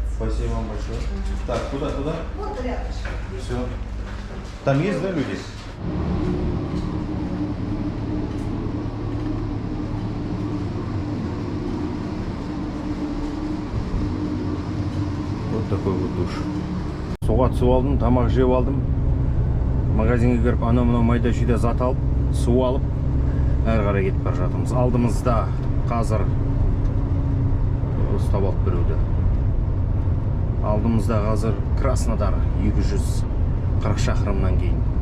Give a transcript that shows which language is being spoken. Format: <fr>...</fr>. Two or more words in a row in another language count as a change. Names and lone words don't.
<ru>Спасибо вам большое. Так, куда? Вот рядышком. Все. Там есть, да, люди? Вот такой вот душ.</ru> <kk>Суға түсіп алдым, тамақ жеп алдым. Магазинге кіріп, анау-мынау майда-шүйде зат алып, су алып, әрі қарай кетіп бара жатырмыз. Алдымызда қазір ұстап алып біреуді. Алдымызда қазір Краснодар 240 шақырымнан кейін.</kk>